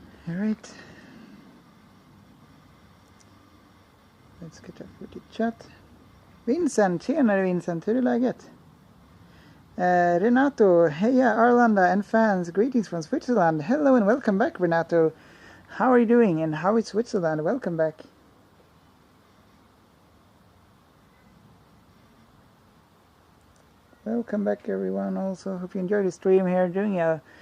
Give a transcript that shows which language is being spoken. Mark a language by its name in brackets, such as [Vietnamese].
[English] Alright. Let's get up with the chat. [Swedish] Vincent, tjenare Vincent, hur är läget? [English] Renato, heja Arlanda and fans, greetings from Switzerland. Hello and welcome back, Renato. How are you doing and how is Switzerland? Welcome back. Welcome back everyone. Also hope you enjoyed the stream here.